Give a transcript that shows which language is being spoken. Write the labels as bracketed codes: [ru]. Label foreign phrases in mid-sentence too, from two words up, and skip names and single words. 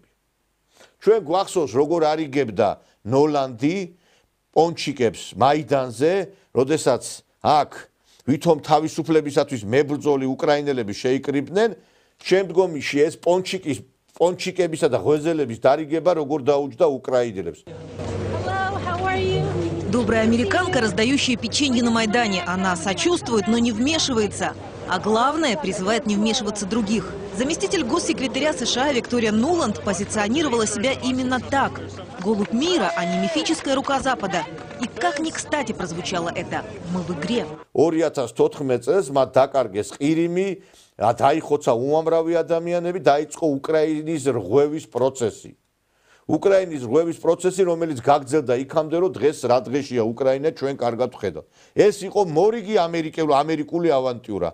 [ka] ჩვენ გვახსოვს, როგორ არიგებდა ნოლანდი პონჩიკებს მაიდანზე, როდესაც აქ ვითომ თავისუფლებისათვის მებრძოლი უკრაინელები შეიკრიბნენ, შემდგომში ეს პონჩიკებისა და ღვეზელების дариგება როგორ დაუჯდა უკრაინელებს. [ru] Добрая американка, раздающая печенье на Майдане. Она сочувствует, но не вмешивается. А главное, призывает не вмешиваться других. Заместитель госсекретаря США Виктория Нуланд позиционировала себя именно так. Голубь мира, а не мифическая рука Запада. И как ни кстати прозвучало это. Мы в игре. [ka] 2014 წელს მათ დაკარგეს ყირიმი, დაიხოცა უამრავი ადამიანები, დაიწყო უკრაინის რღვევის პროცესი. უკრაინის რღვევის პროცესი, რომელიც გაგრძელდა იქამდე, რომ დღეს რა დღეშია უკრაინა, ჩვენ კარგად ვხედავთ. ეს იყო მორიგი ამერიკული ავანტიურა.